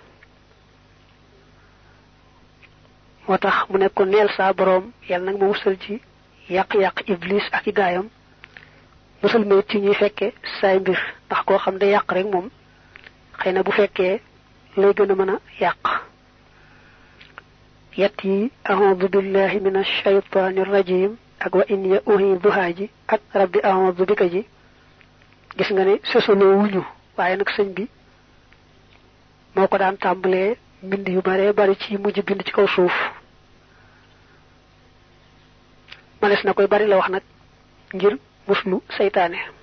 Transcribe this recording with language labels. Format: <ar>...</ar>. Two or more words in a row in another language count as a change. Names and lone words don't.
<wo>moo tax mu nekk ko neel saa boroom yàlla nag ma musal ci yàq-yàq iblis ak i gaayam musal ma ci ñuy fekke saay mbir ndax koo xam ne yàq rek moom xëy na bu fekkee lay gën a mën a yàq. yett yi</wo> <ar>أعوذ بالله من الشيطان الرجيم</ar> <wo>ak</wo> <ar>وإني أعيذها</ar> <wo>ji ak</wo> <ar>رب أعوذ بك</ar> <wo>ji gis nga ne sosoloo wuñu waaye nag sëñ bi moo ko daan tàmbalee mbind yu bare bari ci mujj bind ci kaw suuf. males na koy bari la wax nag ngir muslu saytaane.</wo>